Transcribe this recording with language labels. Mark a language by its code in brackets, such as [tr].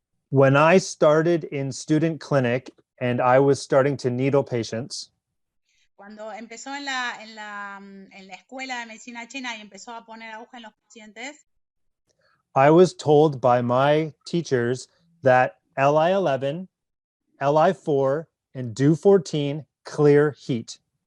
[en] When I started in student clinic and I was starting to needle patients, [es] cuando empezó en la escuela de medicina china y empezó a poner aguja en los pacientes, [en] I was told by my teachers that LI11, LI4, and DO14 clear heat.